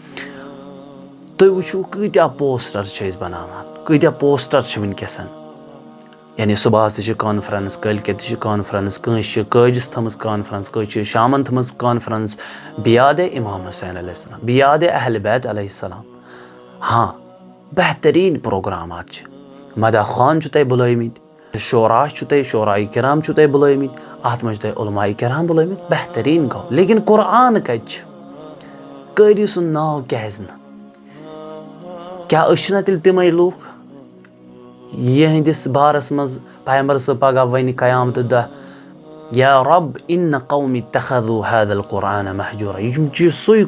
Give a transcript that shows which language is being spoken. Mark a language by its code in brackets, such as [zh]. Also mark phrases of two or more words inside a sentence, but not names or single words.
[ks] تُہۍ وٕچھِو کۭتیاہ پوسٹر چھِ أسۍ بناوان کۭتیاہ پوسٹر چھِ وٕنکیٚسن یعنی صُبحس تہِ چھِ کانفرنس کٲلکٮ۪تھ تہِ چھِ کانفرنس کٲنٛسہِ چھِ کٲجِس تھٲمٕژ کانفرنس کٲنٛسہِ چھِ شامن تھٲمٕژ کانفرنس بیادے امام حُسین [ar] علیہ السلام [ks] بیادے اہلِ بیت [ar] علیہ السلام [ks] ہاں بہتریٖن پروگرامات چھِ مداح خان چھُ تۄہہِ بُلٲومٕتۍ شورا چھُ تۄہہِ شورایہِ کرام چھُ تۄہہِ بُلٲومٕتۍ اتھ منٛز چھُ تۄہہِ علمایہِ کرام بُلٲومٕتۍ بہتریٖن گوٚو لیکن قرآن کتہِ چھُ قٲری سُنٛد ناو کیازِ نہٕ کیاہ أسۍ چھِنہ تیٚلہِ تِمے لوٗکھ یِہنٛدِس بارس منٛز پیغمبر صٲب پگاہ وَنہِ قیامتہٕ دۄہ [ar] یا رب اِنَّ قومی اتخذوا هذا القرآن مہجوٗرا [ks] یِم چھِ سُے